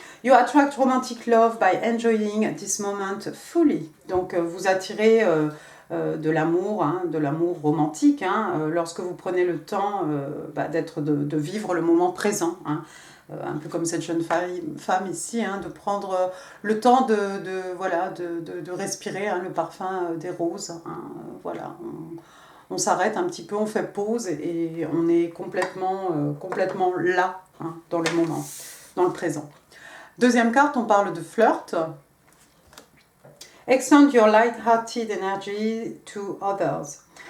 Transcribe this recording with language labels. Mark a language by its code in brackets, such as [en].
[en] You attract romantic love by enjoying this moment fully. [fr] Donc, vous attirez de l'amour, hein, de l'amour romantique, hein, lorsque vous prenez le temps de vivre le moment présent. Hein. Un peu comme cette jeune femme ici, hein, de prendre le temps de respirer, hein, le parfum des roses. Hein, voilà, on s'arrête un petit peu, on fait pause et on est complètement là, hein, dans le moment, dans le présent. Deuxième carte, on parle de flirt. [en] Extend your light-hearted energy to others.